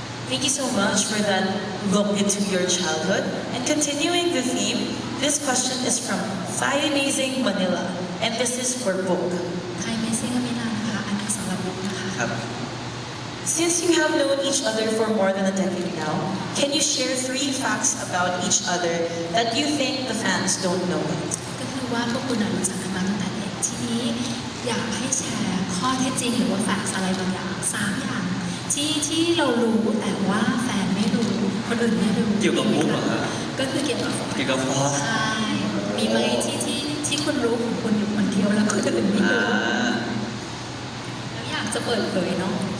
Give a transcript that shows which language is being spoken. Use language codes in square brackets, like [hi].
[en] Thank you so much for that look into your childhood. And continuing the theme, this question is from Thai Amazing Manila, and this is for Book. [th] ไทยเมซิ่งมิลานะคะอันนี้สำหรับบุ๊กนะคะ ครับ [en] Since you have known each other for more than a decade now, can you share 3 facts about each other that you think the fans don't know? [th] ก็คือว่าพวกคุณรู้จักกันมาตั้งแต่เด็กทีนี้อยากให้แชร์ข้อเท็จจริงหรือว่าแฟกต์อะไรบางอย่าง3 อย่างที่เรารู้แต่ว่าแฟนไม่รู้คนอื่นไม่รู้ เกี่ยวกับบุ๊กเหรอครับ ก็คือเกี่ยวกับฟอส เกี่ยวกับฟอส ใช่มีไหมที่คุณรู้ของคุณอยู่คนเดียวแล้วคนอื่นไม่รู้แล้วอยากจะเปิดเผยเนาะ